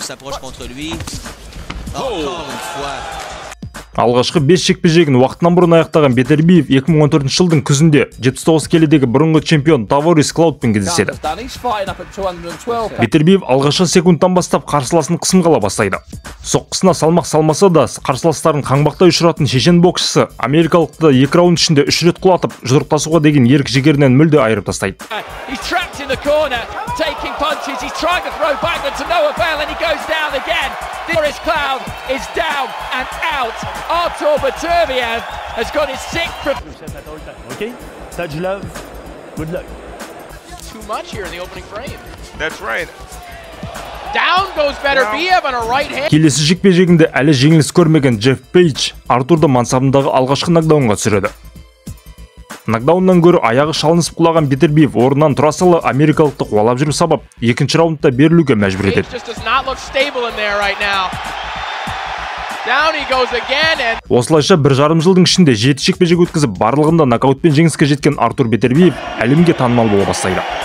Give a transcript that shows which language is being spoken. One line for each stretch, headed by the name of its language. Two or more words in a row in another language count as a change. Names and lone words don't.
Kazakh: Алғашқы 5 жекпе-жегін уақытынан бұрын аяқтаған Бетербиев 2014 жылдың күзінде 79 келідегі бұрынғы чемпион Таворис Клаудпен кездеседі. Бетербиев алғашқы секундтан бастап қарсыласын қысымға ала бастайды. Соққысына салмақ салмаса да қарсыластарын қаңбақтай ұшыратын шешен боксшысы америкалықты 2 раунд ішінде 3 рет құлатып, жұдырықтасуға деген ерік жігерінен мүлде айырып тастайды.
English: Artur Biterbiev has got his sixth. Okay, touch love. Good luck. Too much here in the opening frame. That's right. Down goes Biterbiev on a right hand.
Kazakh: Келесі жекпе-жегінде әлі жеңіліс көрмеген Джефф Пейдж Артурды мансабындағы алғашқы нокдаунға түсіреді. Нокдауннан гөрі аяғы шалынысып құлаған Бетербиев орнынан тұра сала америкалықты қуалап жүріп сабап, екінші раундта берілуге мәжбүр етеді. Осылайша 1,5 жылдың ішінде 7 жекпе-жек өткізіп, барлығында нокаутпен жеңіске жеткен Артур Бетербиев әлемге танымал бола бастайды.